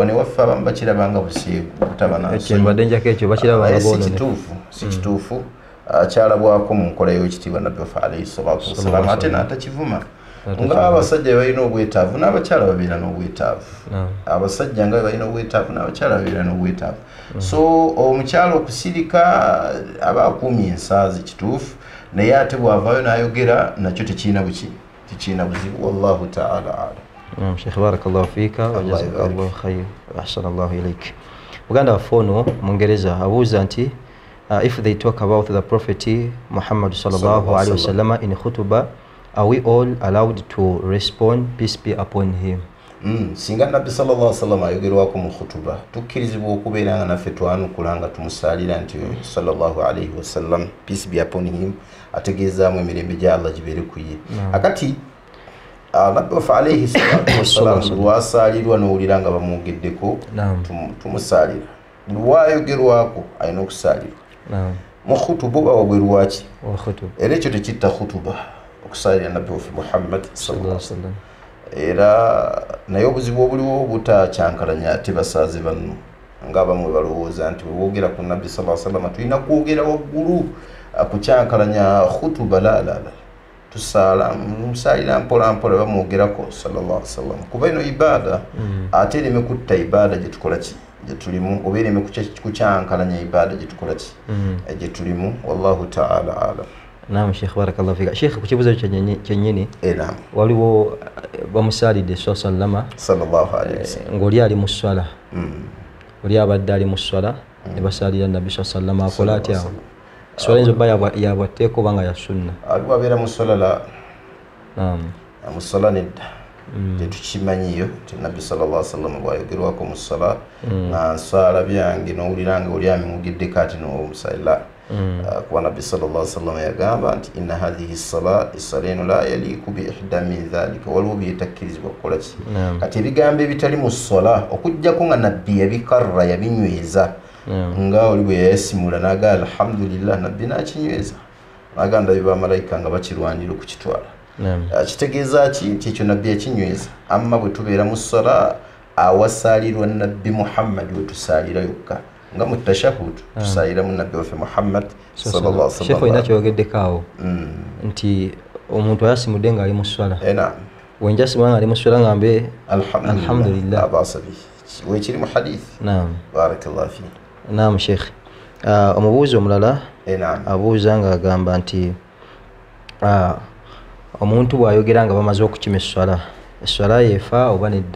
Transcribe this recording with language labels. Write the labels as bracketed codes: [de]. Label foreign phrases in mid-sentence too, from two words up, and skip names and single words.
[lg] Wane waffe abamu bakirabanga buseegu si kituufu kyalabwako mu nkola y'ekitiibwa Nabbi waffe [ar] عليه الصلاة والسلام [lg] ate n'atakivuma nga abasajja balina obwetaavu n'abakyala babeera n'obwetaavu. Abasajja nga balina obwetaavu n'abakyala babeera n'obwetaavu. So omukyala okusirika aba akuumye ensaazi kituufu naye ate bw'avaayo n'ayogera nakyo tekiina buzibu. [ar] والله تعالى أعلم. شيخ، بارك الله فيك وجزاك الله خير وأحسن الله إليك. [lg] Muganda waffe ono Mungereza abuuza nti [en] if they talk about the Prophet Muhammad [ar] صلى الله عليه وسلم [en] in khutbah, are we all allowed to respond, peace be upon him? [lg] Singa Nabbi [ar] صلى الله عليه وسلم [lg] ayogerwako mu khutuba tukkirizibwa okubeera nga naffe twanukula nga tumusaalira nti [ar] صلى الله عليه وسلم, [en] peace be upon him, [lg] ategeezaamu emirembe gya Allah gibeere ku ye. Akati Nabbi waffe [ar] عليه الصلاة والسلام [lg] lwasaalirwa n'owulira nga bamwogeddeko tumusaalira. Lwayogerwako alina okusaalirwa mu khutuba oba wabweru waki era ekyo tekitta khutuba okusaalira Nabbi waffe Muhammad [ar] صلى الله عليه وسلم. [lg] Era naye obuzibu obuliwo butakyankalanya ate basaaze banno ng'abamu balowooza nti wewoogera ku Nabbi [ar] صلى الله عليه وسلم [lg] tulina kwogera waggulu kukyankalanya khutuba. La tusaala musaalira mpola mpola bamwogerako [ar] صلى الله عليه وسلم [lg] kuba ino ibaada ate ereme kutta ibaada gye tukola ki gye tulimu oba ereme kukyankalanya ibaada gye tukola ki gye tulimu. [ar] والله تعالى أعلم. نعم شيخ، بارك الله فيك. [lg] Sheikh, ku kibuuzo kyennyini waliwo bamusaalidde [ar] صلى الله عليه وسلم [lg] ng'oli ali mu swala, oli abadde ali mu swala ne basaalira Nabbi sallallahu akola atya? Swala enzo bba yabwatteeko oba nga ya sunna? Aliwo abeera mu swala mu swala nedda tetukimanyiyo nti Nabbi [ar] صلى الله عليه وسلم [lg] bwayogerwako mu swala nga nswala byange n'owulira nga oli amimugiddeko ati n'omusaalira kuba Nabbi [ar] صلى الله عليه وسلم [lg] yagamba nti [ar] إن هذه الصلاة [lg] eno [ar] لا يليق ب إحدى من ذلك, [lg] waliwo byetakkirizibwa kukola ki. Kati ebigambo ebitali mu swala okujjako nga Nabbi yabikarra yabinyweza nga oli bwe yayasimula naga alhamdulillah nabbi nakinyweza naga ndabiba malayika nga bakirwanira okukitwala kitegeeza ki nti ekyo nabbi yakinyweza amma bwe tubeera mu ssala awasalirwa nabbi Muhammad we tusalira yokka nga mu tashahhud tusalira mu nabbi waffe Muhammad [ar] صلى الله عليه وسلم. [lg] Sheikh ina kyogeddeko nti omuntu ayasimudde nga ali mu ssala wenjasimula nga ali mu ssala ngambe alhamdulillah abasabi wekiri mu hadith. [ar] بارك الله في. [lg] Sheikh omubuuzi omulala abuuza nga agamba nti omuntu bw'ayogera nga bamaze okukima esswala yeefa oba nedda?